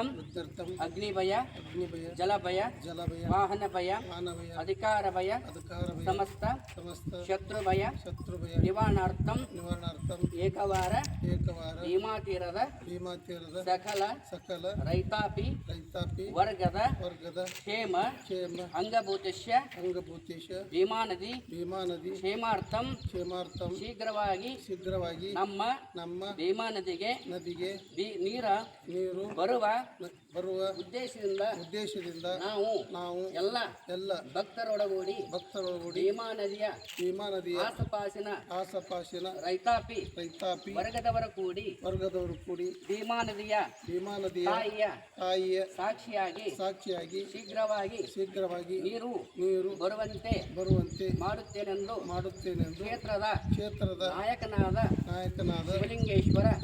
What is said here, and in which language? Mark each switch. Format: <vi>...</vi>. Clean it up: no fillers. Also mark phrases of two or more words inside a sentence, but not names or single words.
<sa>अग्निभय जलभय वाहनभय अधिकारभय समस्त शत्रुभय निवारणार्थम एकवार</sa> <kn>ಭೀಮಾತೀರದ ಸಕಲ ರೈತಾಪಿ ವರ್ಗದ</kn> <sa>क्षेम अंगभूतस्य भीमानदी क्षेमार्थम</sa> <kn>ಶೀಘ್ರವಾಗಿ ನಮ್ಮ ಭೀಮಾನದಿಗೆ ನೀರು ಬರುವ ಉದ್ದೇಶದಿಂದ ನಾವು ಎಲ್ಲ ಭಕ್ತರೊಡಗೂಡಿ ಭೀಮಾನದಿಯ ಆಸಪಾಸಿನ ರೈತಾಪಿ ವರ್ಗದವರು ಕೂಡಿ ಭೀಮಾನದಿಯ ತಾಯಿಯ ಸಾಕ್ಷಿಯಾಗಿ ಶೀಘ್ರವಾಗಿ ನೀರು ಬರುವಂತೆ ಮಾಡುತ್ತೇನೆಂದು ಕ್ಷೇತ್ರದ ನಾಯಕನಾದ ಶಿವಲಿಂಗೇಶ್ವರ</kn>